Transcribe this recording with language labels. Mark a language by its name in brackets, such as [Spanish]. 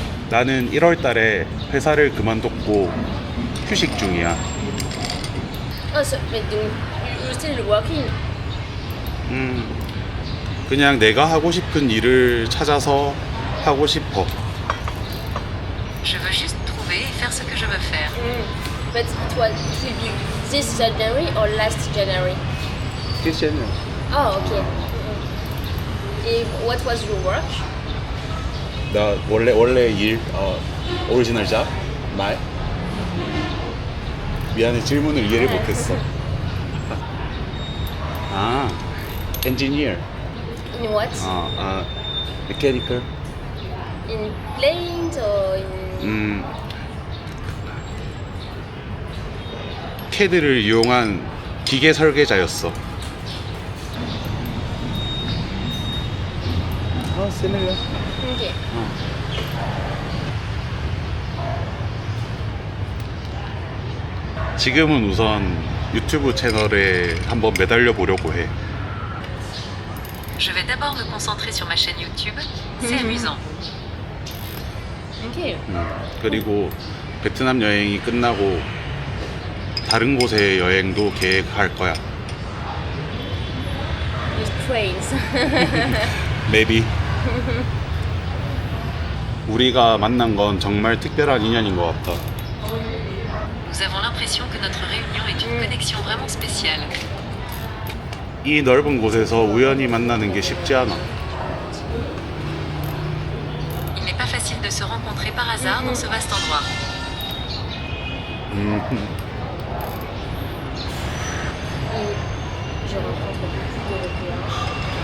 [Korean] 나는 1월 달에 회사를 그만뒀고 휴식 중이야. [English] Oh, so, but you're still working. [Korean] 그냥 내가 하고 싶은 일을 찾아서 하고 싶어. [French] Je veux juste trouver et faire ce que je veux faire. [English] But it will be this January or last January? Oh, okay. What was your work? [Korean] 나 원래 일 오리지널 잡 말. 미안해 질문을 이해를 못했어. [English] 아, engineer. In what? mechanical. In planes or in... [Korean] CAD를 이용한 기계 설계자였어. [English] similar. Okay. [Korean] 지금은 우선 유튜브 채널에 한번 매달려 보려고 해. [French] Je vais d'abord me concentrer sur ma chaîne YouTube. C'est amusant. [English] Okay. [Korean] 그리고 베트남 여행이 끝나고 다른 곳의 여행도 계획할 거야. [English] With trains. Maybe. [Korean] 우리가 만난 건 정말 특별한 인연인 것 같다. [French] Nous avons l'impression que notre réunion est une connexion vraiment spéciale. [Korean] 이 넓은 곳에서 우연히 만나는 게 쉽지 않아. [French] Il n'est pas facile de se rencontrer par hasard dans ce vaste endroit. Je rencontre beaucoup d'Européens.